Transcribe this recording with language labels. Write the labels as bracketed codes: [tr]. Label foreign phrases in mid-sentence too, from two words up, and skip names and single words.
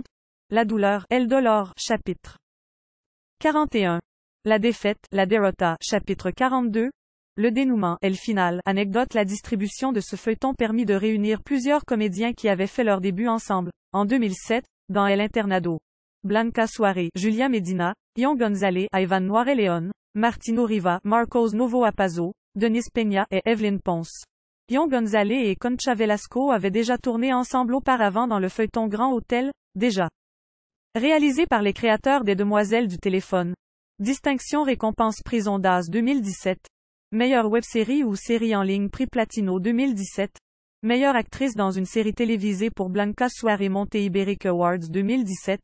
[fr] La douleur, [es] El dolor, [fr] chapitre 41. La défaite, [es] la derrota, [fr] chapitre 42. Le dénouement, [es] El final, [fr] anecdote. La distribution de ce feuilleton permit de réunir plusieurs comédiens qui avaient fait leur début ensemble. En 2007, dans El Internado. Blanca Suárez, Julia Medina, Ion González, Ivan Noiré-León, Martino Riva, Marcos Novo-Apazzo, Denise Peña et Evelyn Ponce. Ion González et Concha Velasco avaient déjà tourné ensemble auparavant dans le feuilleton Grand Hôtel, déjà réalisé par les créateurs des Demoiselles du téléphone. Distinction récompense Prix Ondas 2017. Meilleure web-série ou série en ligne Prix Platino 2017. Meilleure actrice dans une série télévisée pour Blanca Suárez Monte Ibéric Awards 2017.